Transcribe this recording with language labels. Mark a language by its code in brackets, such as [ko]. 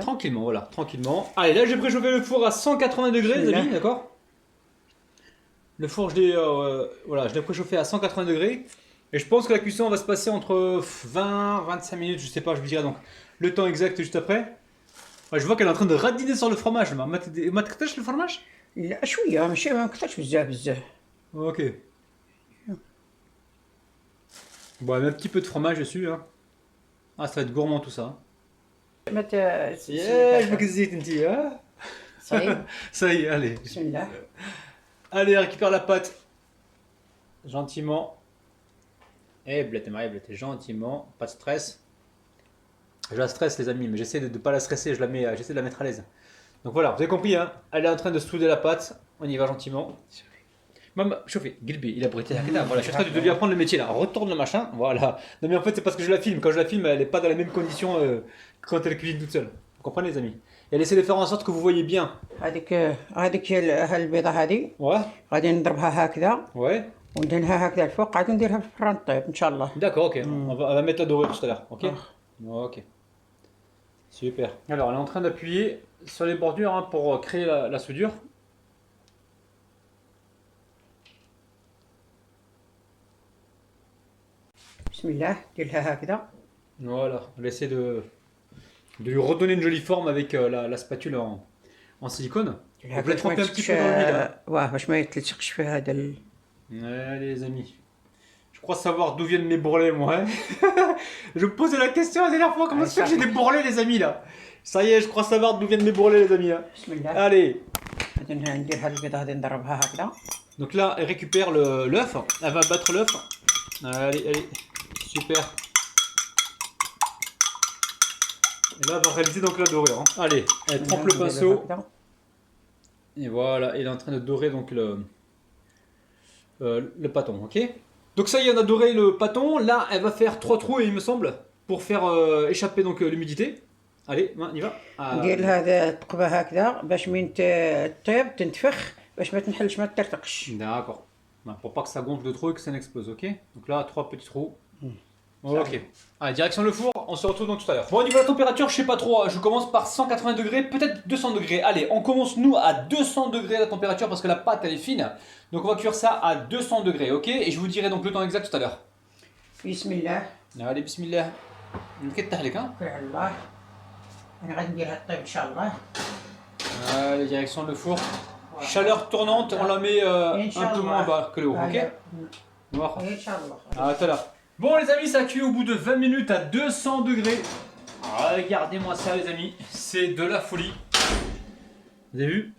[fr] tranquillement, voilà, tranquillement. Allez, là j'ai préchauffé le four à 180 degrés, les amis, d'accord? Le four, je l'ai préchauffé à 180 degrés. Et je pense que la cuisson va se passer entre 20-25 minutes, je sais pas, je vous dirai donc le temps exact juste après. Ouais, je vois qu'elle est en train de radiner sur le fromage. [ar] ما تكترش [fr] le fromage? [ar] لا شوية ماشي ما نكثرش بزاف بزاف. [fr] Ok. Bon, un petit peu de fromage dessus. Hein. Ah, ça va être gourmand tout ça. [ar] ما [fr] Je veux que c'est hein. [ar] صحيح. [fr] Ça y est, allez. [ar] بسم الله. [fr] Allez, récupère la pâte. Gentiment. Blette, gentiment. Pas de stress. Je la stresse, les amis, mais j'essaie de ne pas la stresser. J'essaie de la mettre à l'aise. Donc voilà, vous avez compris, hein. Elle est en train de souder la pâte. On y va gentiment. Maman, chauffez, Gilby, il a brûlé la voilà, je suis en train de lui apprendre le métier là. Retourne le machin, voilà. Non, mais en fait, c'est parce que je la filme. Quand je la filme, elle n'est pas dans les mêmes conditions que quand elle cuisine toute seule. Vous comprenez, les amis? Et elle essaie de faire en sorte que vous voyez bien. [ar] هذيك البيضة هذه [fr] Ouais, [ar] غادي نضربها هكذا [fr] ouais. [ar] وندهنها هكذا الفوق عاد نديرها في الفران طيب ان شاء الله. [fr] D'accord, ok. On va mettre la dorure tout à l'heure, ok? Ok. Super. Alors, elle est en train d'appuyer sur les bordures hein, pour créer la soudure. [ar] بسم الله ديرها هكذا. [fr] Voilà, on essaie de lui redonner une jolie forme avec la spatule en silicone. [ar] ديرها [fr] Vous la trempez un petit peu dans l'huile. Hein. [ar] واه باش ما يتلصقش في هذا [fr] Allez les amis, je crois savoir d'où viennent mes bourrelets moi. Hein. Je me posais la question la dernière fois, comment se fait que j'ai des bourrelets les amis là? Ça y est, je crois savoir d'où viennent mes bourrelets les amis. Hein. [ar] بسم الله. [fr] Allez. [ar] غادي ندير هاد البيضة غادي نضربها هكذا. [fr] Donc là, elle récupère l'œuf, elle va battre l'œuf. Allez, allez, super. Et là, elle va réaliser donc la dorure. Hein. Allez, elle trempe le pinceau. Et voilà, elle est en train de dorer donc le pâton, ok? Donc ça y est, on a doré le pâton. Là, elle va faire 3 trous, il me semble, pour faire échapper donc l'humidité. Allez, on y va. [ar] ندير هذا الثقبة هكذا باش من تطيب تنتفخ باش ما تنحلش ما ترتقش. [fr] D'accord. Pour pas que ça gonfle de trop et que ça n'explose, ok? Donc là, 3 petits trous. Ok. Allez, direction le four, on se retrouve donc tout à l'heure. Bon, au niveau de la température, je sais pas trop, je commence par 180 degrés, peut-être 200 degrés. Allez, on commence nous à 200 degrés la température parce que la pâte elle est fine. Donc on va cuire ça à 200 degrés, ok? Et je vous dirai donc le temps exact tout à l'heure. [ar] بسم الله. [fr] Allez, bismillah. [ar] نكتح لك, hein? على الله. انا غادي نديرها طيب ان شاء الله. [fr] Allez, direction le four. Chaleur tournante, on la met un peu moins bas que le haut, ok? Voilà. [ar] ان شاء الله. [fr] À tout à l'heure. Bon les amis, ça cuit au bout de 20 minutes à 200 degrés. Regardez-moi ça les amis, c'est de la folie. Vous avez vu?